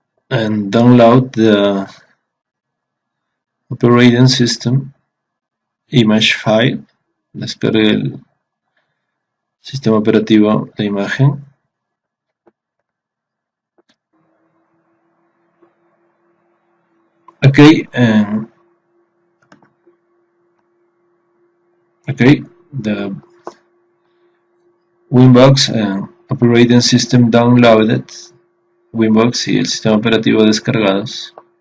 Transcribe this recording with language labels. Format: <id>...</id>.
<en>And download the operating system image file.</en> <es>Descargue el sistema operativo, la imagen.</es> <en>Ok, the Winbox operating system downloaded.</en> <es>Winbox y el sistema operativo descargados.</es>